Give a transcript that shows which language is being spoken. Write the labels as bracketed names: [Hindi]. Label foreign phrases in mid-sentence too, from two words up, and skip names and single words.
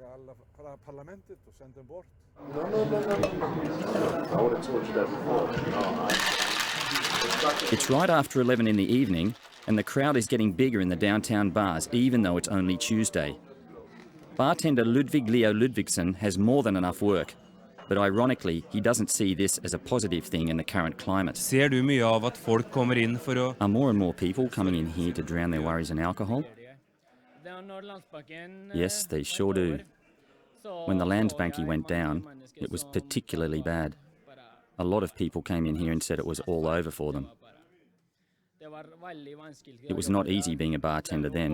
[English] It's right after 11 in the evening, and the crowd is getting bigger in the downtown bars, even though it's only Tuesday. Bartender Ludvig Ludvigsson has more than enough work, but ironically, he doesn't see this as a positive thing in the current climate. [Norwegian] Ser du mye av at folk kommer inn for å... [English] Are more and more people coming in here to drown their worries in alcohol? Yes, they sure do. When the Landisank Bank went down, it was particularly bad. A lot of people came in here and said it was all over for them. It was not easy being a bartender then.